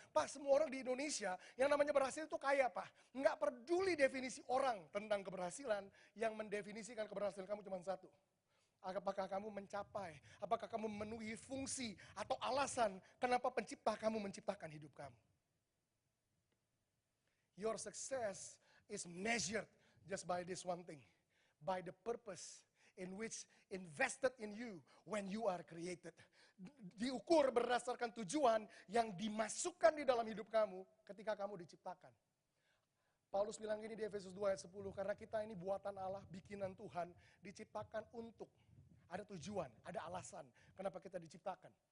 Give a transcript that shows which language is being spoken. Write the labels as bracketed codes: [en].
[id] Pak, semua orang di Indonesia yang namanya berhasil itu kaya, Pak. Nggak peduli definisi orang tentang keberhasilan, yang mendefinisikan keberhasilan kamu cuma satu. Apakah kamu mencapai, apakah kamu memenuhi fungsi atau alasan kenapa pencipta kamu menciptakan hidup kamu. [en] Your success is measured just by this one thing. By the purpose in which invested in you when you are created. [id] Diukur berdasarkan tujuan yang dimasukkan di dalam hidup kamu ketika kamu diciptakan. Paulus bilang gini di Efesus 2 ayat 10, karena kita ini buatan Allah, bikinan Tuhan, diciptakan untuk, ada tujuan, ada alasan kenapa kita diciptakan.